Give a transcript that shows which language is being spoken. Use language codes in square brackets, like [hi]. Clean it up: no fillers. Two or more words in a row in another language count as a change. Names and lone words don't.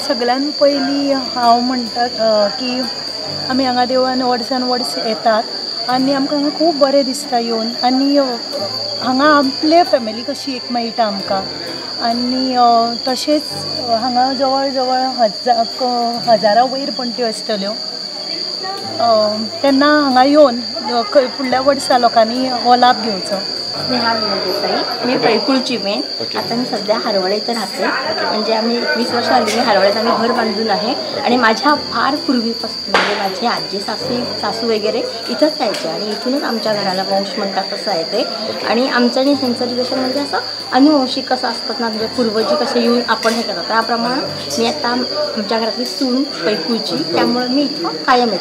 [kok] सगळ्यान पयलीं हांव म्हणटा की आमी हांगा देवळान वर्सान वर्स येतात आनी आमकां हांगा खूब बरें दिसता येवन आनी हांगा आपले फॅमिली कशी एक मेळटा आमकां आनी तशेंच हांगा जवळ जवळ हजारा वयर पणट्यो आसतल्यो तेन्ना हांगा येवन फुडल्या वर्सा लोकांनी हो लाभ घेवचो. [mr] स्नेहा देसाई, मी पैकुळची मेन. आता मी सध्या हारवळे इथे राहते. म्हणजे आम्ही 21 वर्ष आली मी हारवळ्यात आम्ही घर बांधून आहे आणि माझ्या फार पूर्वीपासून म्हणजे माझे आजी सासू वगैरे इथंच यायचे आणि इथूनच आमच्या घराला वंश म्हणतात तसं आहे ते. आणि आमचं आणि ह्यांचं रिलेशन म्हणजे असं अनुवंशिक कसं असतात ना, म्हणजे पूर्वजी कसे येऊन आपण हे करतात त्याप्रमाणे मी आता आमच्या घरातली सून पैकुळची, त्यामुळे मी इथं कायम येते.